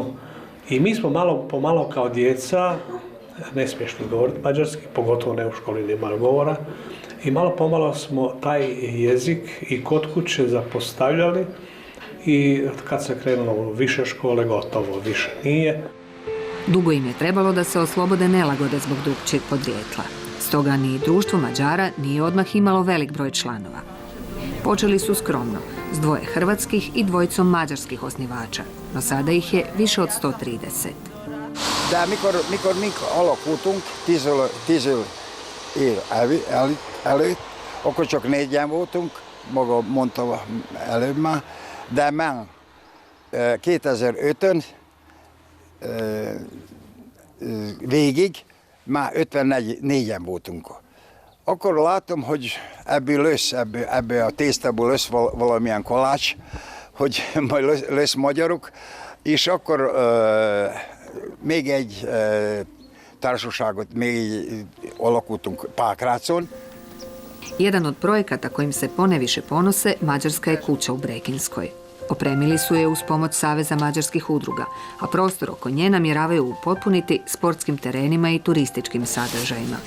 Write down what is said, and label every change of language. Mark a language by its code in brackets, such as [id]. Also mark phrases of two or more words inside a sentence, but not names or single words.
[hr] I mi smo malo po malo kao djeca, ne smiješ ni govoriti mađarski, pogotovo ne u školi nema govora, i malo pomalo smo taj jezik i kod kuće zapostavljali i kad se krenulo u više škole, gotovo više nije. Dugo im je trebalo da se oslobode nelagode zbog drukčijeg podrijetla. Stoga ni društvo Mađara nije odmah imalo velik broj članova. Počeli su skromno, s 2 hrvatskih i 2 mađarskih osnivača, no sada ih je više od 130. [hu] De mikor mink alakultunk, 10 év előtt, akkor csak 4-en voltunk, maga mondta előbb már, de már 2005-ön végig már 54-en voltunk. Akkor látom, hogy ebből a tésztából lesz valamilyen kolács, hogy majd lesz magyarok, és akkor még egy társaságot alakultunk Pákrácon. [hr] Jedan od projekata kojim se poneviše ponose, Mađarska je kuća u Brekinskoj. Opremili su je uz pomoć Saveza mađarskih udruga, a prostor oko nje namjeravaju upotpuniti sportskim terenima i turističkim sadržajima.